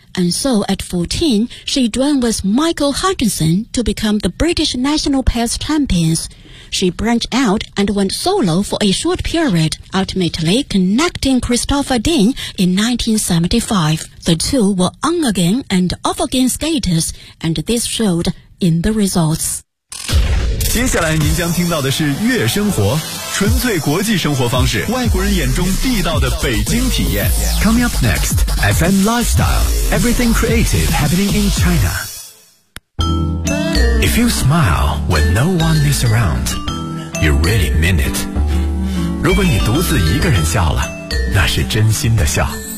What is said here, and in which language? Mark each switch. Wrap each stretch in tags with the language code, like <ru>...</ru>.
<en>And so at 14, she joined with Michael Hutchinson to become the British National Pairs Champions. She branched out and went solo for a short period, ultimately connecting Christopher Dean in 1975. The two were on again and off again skaters, and this showed in the results.</en> <zh>接下来您将听到的是悦生活，纯粹国际生活方式，外国人眼中地道的北京体验。</zh> <en>Coming up next, FM Lifestyle, Everything Creative Happening in China. If you smile when no one is around, you really mean it.</en> <zh>如果你独自一个人笑了，那是真心的笑。</zh>